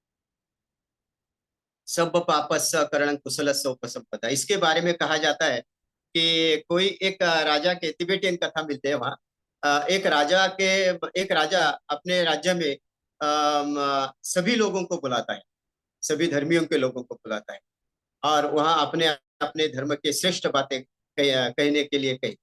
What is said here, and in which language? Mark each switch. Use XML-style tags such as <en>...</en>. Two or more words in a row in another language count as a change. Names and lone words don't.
<pi>सब पापस्स करणं कुशलस्य उपसंपदा,</pi> <hi>इसके बारे में कहा जाता है कि कोई एक राजा के, तिबेटियन कथा मिलते हैं वहाँ। एक राजा अपने राज्य में सभी लोगों को बुलाता है, सभी धर्मियों के लोगों को बुलाता है, और वहाँ अपने अपने धर्म के श्रेष्ठ बातें कहने के लिए कहते।</hi>